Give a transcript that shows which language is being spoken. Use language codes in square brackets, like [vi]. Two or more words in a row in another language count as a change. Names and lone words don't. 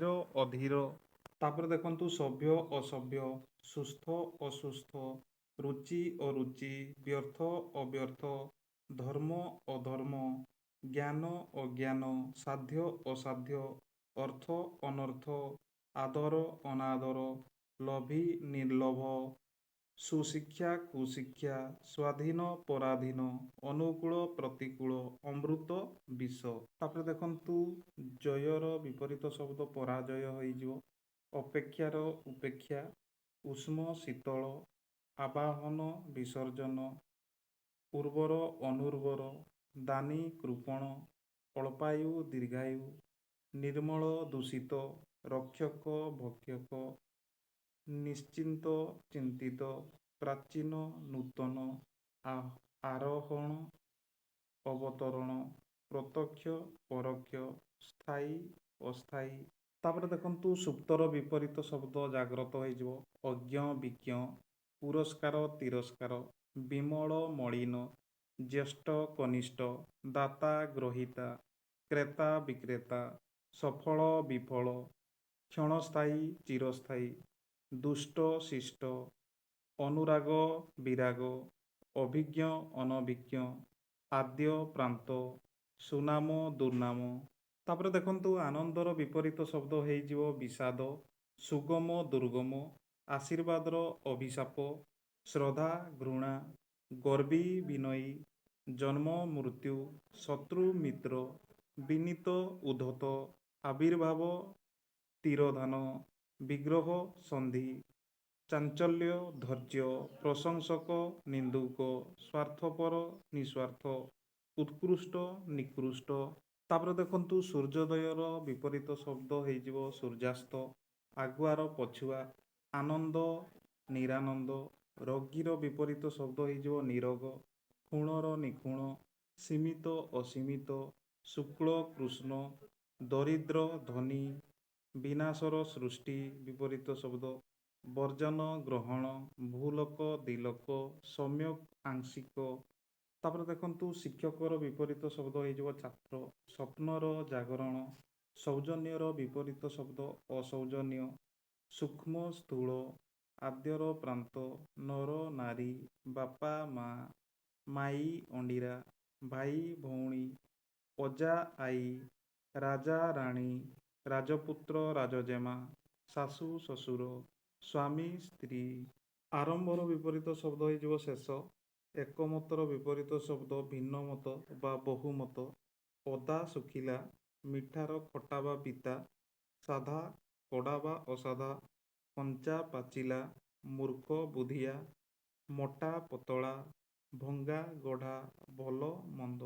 [or] ଅଧୀର, ତାପର ଦେଖନ୍ତୁ ସଭ୍ୟ ଅସଭ୍ୟ, ସୁସ୍ଥ ଅସୁସ୍ଥ, ରୁଚି ଅରୁଚି, ବ୍ୟର୍ଥ ଅବ୍ୟର୍ଥ, ଧର୍ମ ଅଧର୍ମ, ଜ୍ଞାନ ଅଜ୍ଞାନ, ସାଧ୍ୟ ଅସାଧ୍ୟ, ଅର୍ଥ ଅନର୍ଥ, ଆଦର ଅନାଦର, ଲୋଭୀ ନିର୍ଲୋଭ, ସୁଶିକ୍ଷା କୁଶିକ୍ଷା, ସ୍ୱାଧୀନ ପରାଧୀନ, ଅନୁକୂଳ ପ୍ରତିକୂଳ, ଅମୃତ ବିଷ। ତାପର ଦେଖନ୍ତୁ ଜୟର ବିପରୀତ ଶବ୍ଦ ପରାଜୟ ହୋଇଯିବ। ଅପେକ୍ଷାର ଉପେକ୍ଷା, ଉଷ୍ମ ଶୀତଳ, ଆବାହନ ବିସର୍ଜନ, ଉର୍ବର ଅନୁର୍ବର, ଦାନୀ କୃପଣ, ଅଳ୍ପାୟୁ ଦୀର୍ଘାୟୁ, ନିର୍ମଳ ଦୂଷିତ, ରକ୍ଷକ ଭକ୍ଷକ, ନିଶ୍ଚିନ୍ତ ଚିନ୍ତିତ, ପ୍ରାଚୀନ ନୂତନ, ଆରୋହଣ ଅବତରଣ, ପ୍ରତ୍ୟକ୍ଷ ପରୋକ୍ଷ, ସ୍ଥାୟୀ ଅସ୍ଥାୟୀ। ତାପର ଦେଖନ୍ତୁ ସୁପ୍ତର ବିପରୀତ ଶବ୍ଦ ଜାଗ୍ରତ ହୋଇଯିବ। ଅଜ୍ଞ ବିଜ୍ଞ, ପୁରସ୍କାର ତିରସ୍କାର, ବିମଳ ମଳିନ, ଜ୍ୟେଷ୍ଠ କନିଷ୍ଠ, ଦାତା ଗ୍ରହୀତା, କ୍ରେତା ବିକ୍ରେତା, ସଫଳ ବିଫଳ, କ୍ଷଣସ୍ଥାୟୀ ଚିରସ୍ଥାୟୀ, ଦୁଷ୍ଟ ଶିଷ୍ଟ, ଅନୁରାଗ ବିରାଗ, ଅଭିଜ୍ଞ ଅନଭିଜ୍ଞ, ଆଦ୍ୟ ପ୍ରାନ୍ତ, ସୁନାମ ଦୁର୍ନାମ। ତାପର ଦେଖନ୍ତୁ ଆନନ୍ଦର ବିପରୀତ ଶବ୍ଦ ହୋଇଯିବ ବିଷାଦ, ସୁଗମ ଦୁର୍ଗମ, ଆଶୀର୍ବାଦର ଅଭିଶାପ, ଶ୍ରଦ୍ଧା ଘୃଣା, ଗର୍ବୀ ବିନୟୀ, ଜନ୍ମ ମୃତ୍ୟୁ, ଶତ୍ରୁ ମିତ୍ର, ବିନୀତ ଉଦ୍ଧତ, ଆବିର୍ଭାବ ତିରୋଧାନ, ବିଗ୍ରହ ସନ୍ଧି, ଚାଞ୍ଚଲ୍ୟ ଧୈର୍ଯ୍ୟ, ପ୍ରଶଂସକ ନିନ୍ଦୁକ, ସ୍ୱାର୍ଥପର ନିସ୍ୱାର୍ଥ, ଉତ୍କୃଷ୍ଟ ନିକୃଷ୍ଟ। ତାପର ଦେଖନ୍ତୁ ସୂର୍ଯ୍ୟୋଦୟର ବିପରୀତ ଶବ୍ଦ ହୋଇଯିବ ସୂର୍ଯ୍ୟାସ୍ତ, ଆଗୁଆର ପଛୁଆ, ଆନନ୍ଦ ନିରାନନ୍ଦ, ରୋଗୀର ବିପରୀତ ଶବ୍ଦ ହୋଇଯିବ ନିରୋଗ, ଖୁଣର ନିଖୁଣ, ସୀମିତ ଅସୀମିତ, ଶୁକ୍ଳ କୃଷ୍ଣ, ଦରିଦ୍ର ଧନୀ, ବିନାଶର ସୃଷ୍ଟି ବିପରୀତ ଶବ୍ଦ, ବର୍ଜନ ଗ୍ରହଣ, ଭୂଲୋକ ଦିଲୋକ, ସମ୍ୟକ ଆଂଶିକ। ତାପର ଦେଖନ୍ତୁ ଶିକ୍ଷକର ବିପରୀତ ଶବ୍ଦ ହୋଇଯିବ ଛାତ୍ର, ସ୍ୱପ୍ନର ଜାଗରଣ, ସୌଜନ୍ୟର ବିପରୀତ ଶବ୍ଦ ଅସୌଜନ୍ୟ, ସୂକ୍ଷ୍ମ ସ୍ଥୂଳ, ଆଦ୍ୟର ପ୍ରାନ୍ତ, ନର ନାରୀ, ବାପା ମା, ମାଈ ଅଣ୍ଡିରା, ଭାଇ ଭଉଣୀ, ଅଜା ଆଈ, ରାଜା ରାଣୀ, ରାଜପୁତ୍ର ରାଜଜେମା, ଶାଶୁ ଶଶୁର, ସ୍ୱାମୀ ସ୍ତ୍ରୀ। ଆରମ୍ଭର ବିପରୀତ ଶବ୍ଦ ହୋଇଯିବ ଶେଷ, ଏକମତର ବିପରୀତ ଶବ୍ଦ ଭିନ୍ନମତ ବା ବହୁମତ, ଅଦା ସୁଖିଲା, ମିଠାର ଖଟା ବା ପିତା, ସାଧା କଡ଼ା ବା ଅସାଧା, କଞ୍ଚା ପାଚିଲା, ମୂର୍ଖ ବୁଧିଆ, ମୋଟା ପତଳା, ଭଙ୍ଗା ଗଢ଼ା, ଭଲ ମନ୍ଦ।